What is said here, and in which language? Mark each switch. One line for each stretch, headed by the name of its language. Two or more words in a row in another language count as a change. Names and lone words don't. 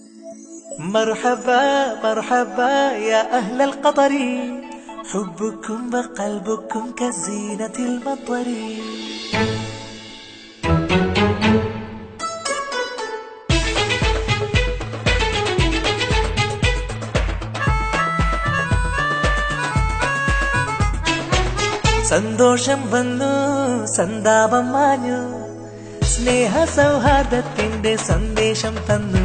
Arabic: مرحبا مرحبا يا أهل القطر حبكم وقلبكم كزينة المطر
Malayalam: സന്തോഷം വന്നു സന്താപം മാഞ്ഞു സ്നേഹ സൗഹാർദ്ദത്തിന്റെ സന്ദേശം തന്നു